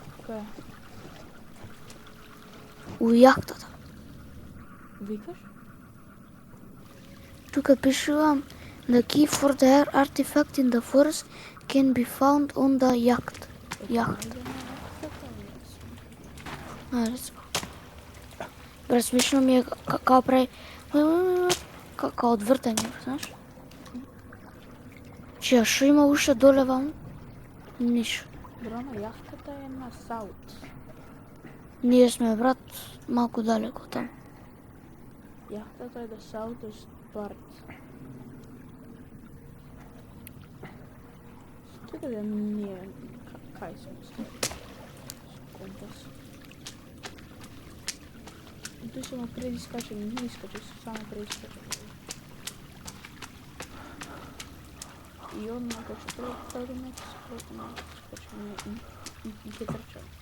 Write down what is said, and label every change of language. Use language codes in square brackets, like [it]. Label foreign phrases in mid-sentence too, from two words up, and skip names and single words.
[mk] Кај? У јахтата. Викаш? Тука пишувам [en] the key for the artifact in the forest can be found on the yacht. [mk] Јахт. Рецимо. Брат, смешно ми е као прави као одвртање, знаеш? Чија, шо има уште доле ваму? Ништо. Брано, јахтата е на саут. Ние сме, брат, малку далеко таму. Јахтата е [en] the southest part. [mk] Чекай да ние кај сме стои. Компас. Тој само предискача, не искача, само предискача. И он на кај што ставиме, скачаме и ќе трча.